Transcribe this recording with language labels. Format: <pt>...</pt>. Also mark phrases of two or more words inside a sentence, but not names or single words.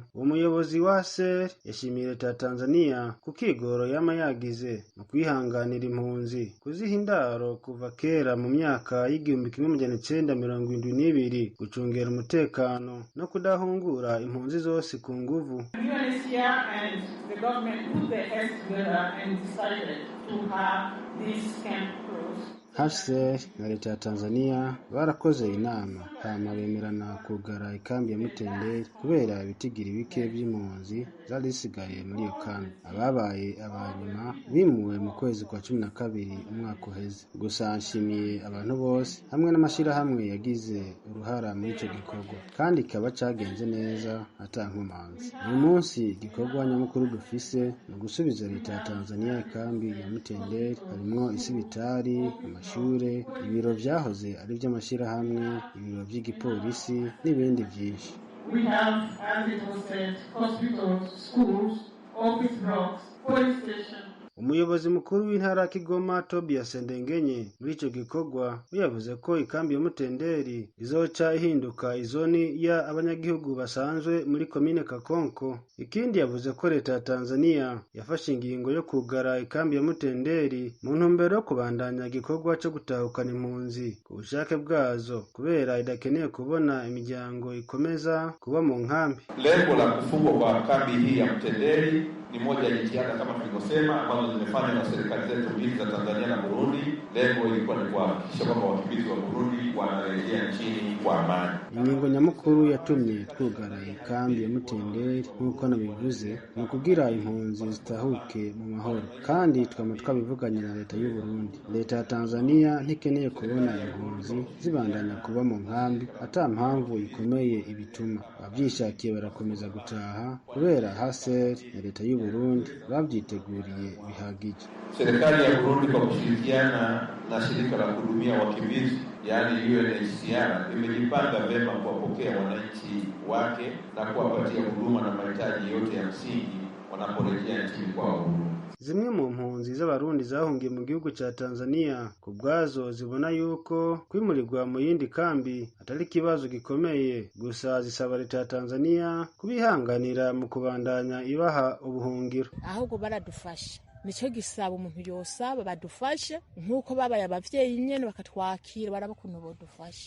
<rn>Umuyobozi wa SER yashimiye leta ya Tanzania kukigoro yama yagize mu kwihanganira impunzi kuziha indaro kuva kera mu myaka y'1972 gucungera umutekano no kudahungura impunzi zose ku nguvu.</rn> <en>Tanzania and the government put their heads together and decided to have this camp closed.</en> <rn>HCR na leta ya Tanzania barakoze inama hama bemerana kugara ikambi ya Mutenderi kubera ibitigiri bike by'impunzi zari zisigaye muri iyo kambi. Ababaye abanyuma bimuwe mu kwezi kwa 12 umwaka uheze. Gusa nshimiye abantu bose hamwe n'amashirahamwe yagize uruhara muri ico gikorwa kandi kaba cagenze neza atankumanzi. Uyu munsi igikorwa nyamukuru dufise no gusubiza leta ya Tanzania ikambi ya Mutenderi harimo isibitari, amashure, ibiro vyahoze ari vy'amashirahamwe, ibiro vy'igipolisi n'ibindi vyinshi.</rn> <en>We have, as it was said, hospitals, schools, office blocks, police stations.</en> <rn>Umuyobozi mukuru w'intara ya Kigoma Tobias Ndengenye muri ico gikorwa yavuze ko ikambi ya Mutenderi izoca ihinduka izoni ya abanyagihugu basanzwe muri komine Kakonko. Ikindi yavuze ko leta ya Tanzania yafashe ingingo yo kugara ikambi ya Mutenderi mu ntumbero yo kubandanya igikorwa cyo gutahukana impunzi ku bushake bwazo kubera idakeneye kubona imiryango ikomeza kuba mu nkambi.</rn> <sw>Lengo la kufungwa kwa kambi hii ya Mutenderi ni moja ya jitihada kama tulivyosema ambazo zimefanywa na serikali zetu mbili za Tanzania na Burundi. Lengo ilikuwa ni kuhakikisha kwamba wakimbizi wa Burundi wanarejea nchini kwa amani.</sw> <rn>Ingingo nyamukuru yatumye twugara ikambi ya Mutenderi nk'uko nabivuze ni kugira impunzi zitahuke mu mahoro kandi twabivuganye na leta y'u Burundi. Leta ya Tanzania ntikeneye kubona impunzi zibandanya kuba mu nkambi ata mpamvu ikomeye ibituma. Abyishakiye barakomeza gutaha kubera HCR na leta y'u Burundi babyiteguriye bihagije.</rn> <sw>Serikali ya Burundi kwa kushirikiana na shirika la kuhudumia wakimbizi yaani UNHCR imejipanga vyema kuwapokea wananchi wake na kuwapatia huduma na mahitaji yote ya msingi wanaporejea nchini kwao.</sw> <rn>Zimwe mu mpunzi z'abarundi zahungiye mu gihugu ca Tanzania kubwazo zibona yuko kwimurirwa mu yindi kambi atari kibazo gikomeye, gusa zisaba leta ya Tanzania kubihanganira mu kubandanya ibaha ubuhungiro. Ahubwo baradufasha nico gisaba umuntu yosaba badufashe nkuko babaye abavyeyi nyene bakatwakira baraba kuntu bodufasha.</rn>